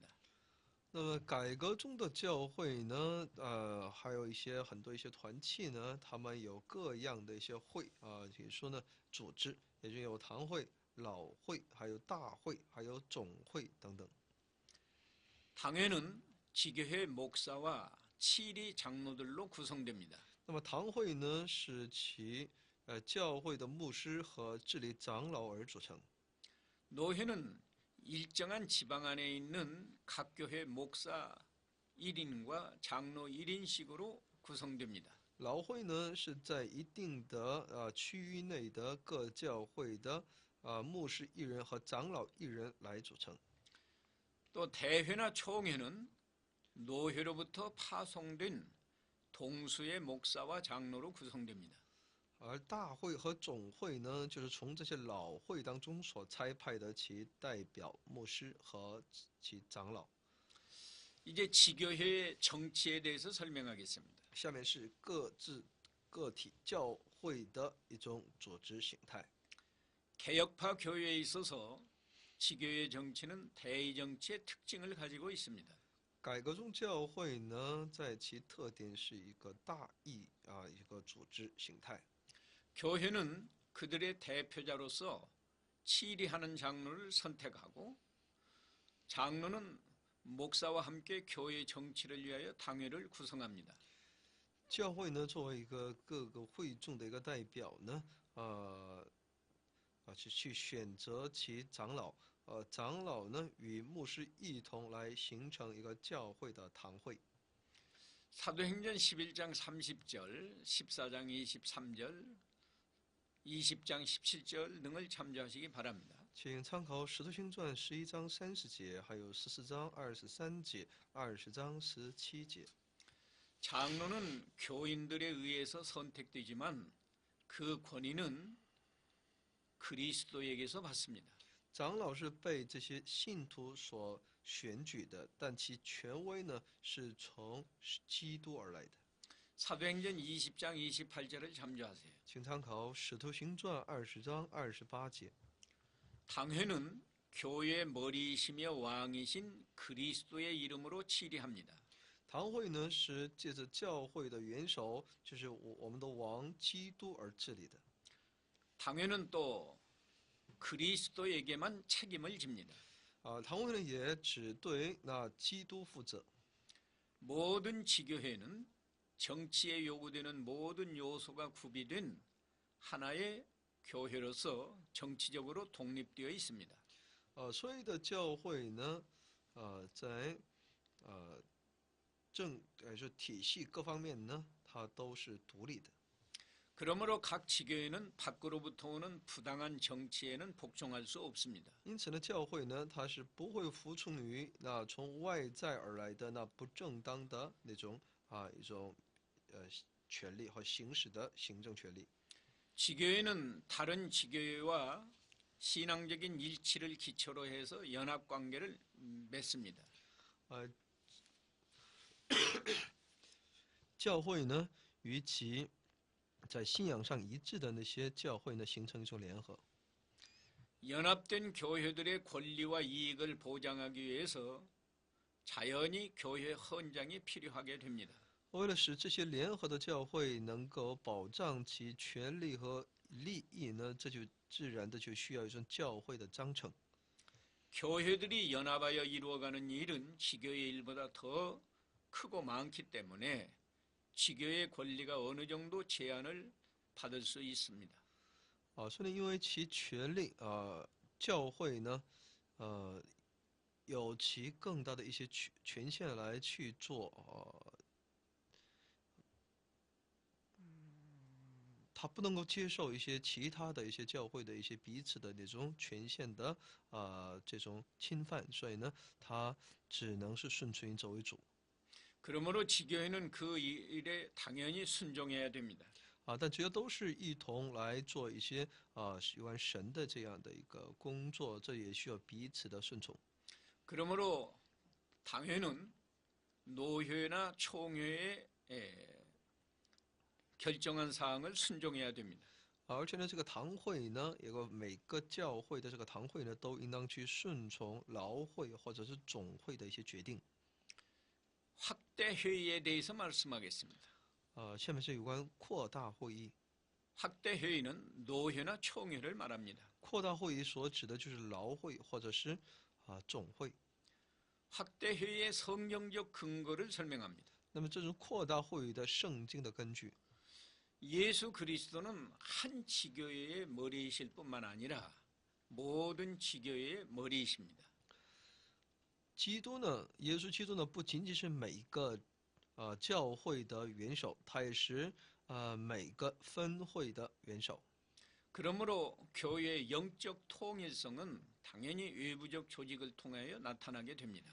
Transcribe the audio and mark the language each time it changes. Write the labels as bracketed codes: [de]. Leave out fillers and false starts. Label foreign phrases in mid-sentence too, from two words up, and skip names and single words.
[zh] 那么改革中的教会呢，还有很多一些团契呢，他们有各样的一些会比如说呢，组织，也就有堂会、老会，还有大会，还有总会等等。 [ko] 당회는 지교회 목사와 치리 장로들로 구성됩니다. [zh] 那么堂会呢，是其教会的牧师和治理长老而组成。 [ko] 노회는 일정한 지방 안에 있는 각 교회 목사 1인과 장로 1인씩으로 구성됩니다. [zh] 老会呢，是在一定的区域内的各教会的牧师一人和长老一人来组成。 [ko] 또 대회나 총회는 노회로부터 파송된 동수의 목사와 장로로 구성됩니다. [zh] 而大会和总会呢，就是从这些老会当中所差派的其代表牧师和其长老。 [ko] 이제 지교회의 정치에 대해서 설명하겠습니다. [zh] 下面是个体教会的一种组织形态。 [ko] 개혁파 교회에 있어서 지교회 정치는 대의 정치의 특징을 가지고 있습니다. [zh] 改革宗教会呢，在其特点是一个大义一个组织形态。 [ko] 교회는 그들의 대표자로서 치리하는 장로를 선택하고 장로는 목사와 함께 교회 정치를 위하여 당회를 구성합니다. [zh] 教会呢，作为一个各个会众的一个代表呢，去选择其长老，长老呢与牧师一同来形成一个教会的堂会。 [ko] 사도행전 11장 30절, 14장 23절, 20장 17절 등을 참조하시기 바랍니다. [zh] 请参考《使徒行传》11章30节，还有14章23节、20章17节。 [ko] 장로는 교인들에 의해서 선택되지만 그 권위는 그리스도에게서 받습니다. [zh] 长老是被这些信徒所选举的，但其权威呢是从基督而来的。 [ko] 사도행전 20장 28절을 참조하세요. [zh] 请参考《使徒行传》20章28节。 [ko] 당회는 교회의 머리이시며 왕이신 그리스도의 이름으로 치리합니다. [zh] 堂会呢是借着教会的元首，就是我们的王基督而治理的。 [ko] 당회는 또 그리스도에게만 책임을 집니다. [zh] 堂会呢也只对那基督负责。 [ko] 모든 지교회는 정치에 요구되는 모든 요소가 구비된 하나의 교회로서 정치적으로 독립되어 있습니다. [zh] 所有的教会呢，在是体系各方面呢，它都是独立的。 [ko] 그러므로 각 지교회는 밖으로부터 오는 부당한 정치에는 복종할 수 없습니다. [zh] 因此呢，教会呢，它是不会服从于那从外在而来的那不正当的那种一种权利和行使的行政权利。 [ko] 지교회는 다른 지교회와 신앙적인 일치를 기초로 해서 연합 관계를 맺습니다. [zh] 教会呢，与其在信仰上一致的那些教会呢，形成一种联合。 [ko] 연합된 교회들의 권리와 이익을 보장하기 위해서 자연히 교회 헌장이 필요하게 됩니다. [zh] 为了使这些联合的教会能够保障其权利和利益呢，这就自然的就需要一种教会的章程。 [ko] 교회들이 연합하여 이루어가는 일은 지교의 일보다 더 크고 많기 때문에 지교의 권리가 어느 정도 제한을 받을 수 있습니다. [zh] 所以呢，因为其权利教会呢，有其更大的一些权限来去做他不能够接受一些其他的一些教会的一些彼此的那种权限的这种侵犯，所以呢，他只能是顺从于这为主。 [ko] 그러므로 지교회는 그 일에 당연히 순종해야 됩니다. [zh] 但只要都是一同来做一些有关神的这样的一个工作，这也需要彼此的顺从。 [ko] 그러므로 당회는 노회나 총회의 결정한 사항을 순종해야 됩니다. [zh] 而且呢，这个堂会呢，每个教会的这个堂会呢，都应当去顺从劳会或者是总会的一些决定。 [ko] 확대 회의에 대해서 말씀하겠습니다. [zh] 下面是有关扩大会议。 [ko] 확대 회의는 노회나 총회를 말합니다. [zh] 扩大会议所指的就是劳会或者是总会。 [ko] 확대 회의의 성경적 근거를 설명합니다. [zh] 那么这种扩大会议的圣经的根据， [ko] 예수 그리스도는 한 지교회의 머리이실 뿐만 아니라 모든 지교회의 머리이십니다. [zh] 耶稣基督呢，不仅仅是每一个教会的元首，他也是每个分会的元首。 [ko] 그러므로 교회의 영적 통일성은 당연히 외부적 조직을 통하여 나타나게 됩니다.